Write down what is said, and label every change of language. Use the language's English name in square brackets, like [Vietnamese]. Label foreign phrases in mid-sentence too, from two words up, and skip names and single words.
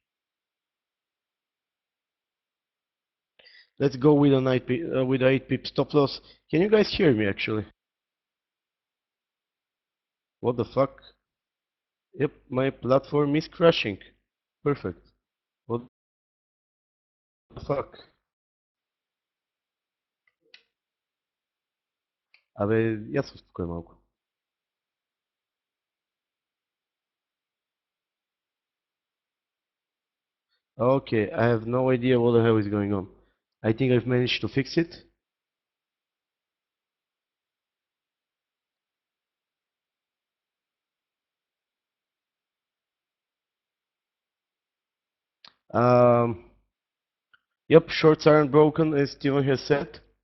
[English] Let's go with an 8 pip stop loss. Can you guys hear me actually? What the fuck? Yep, my platform is crashing. Perfect. What the fuck? [Bulgarian] Абе, я се успокоя малко. [English] Okay, I have no idea what the hell is going on. I think I've managed to fix it. Um, yep, shorts aren't broken, as Steven has said.